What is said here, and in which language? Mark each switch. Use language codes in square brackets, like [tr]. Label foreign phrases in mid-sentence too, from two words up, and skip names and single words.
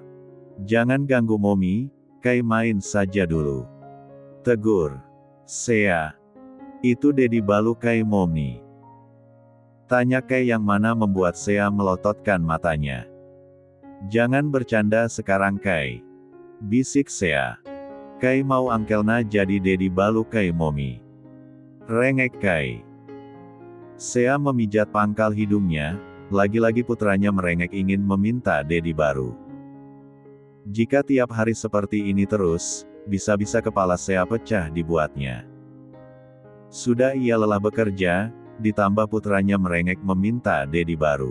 [id] Jangan ganggu momi, Kai main saja dulu. Tegur Sea. Itu Dedi Balu Kai momi. Tanya Kai yang mana membuat Sea melototkan matanya. Jangan bercanda sekarang Kai. Bisik Sea. Kai mau angkelna jadi Dedi Balu Kai momi. Rengek Kai. Sea memijat pangkal hidungnya, lagi-lagi putranya merengek ingin meminta Dedi baru. Jika tiap hari seperti ini terus, bisa-bisa kepala Sea pecah dibuatnya. Sudah ia lelah bekerja, ditambah putranya merengek meminta Dedi baru.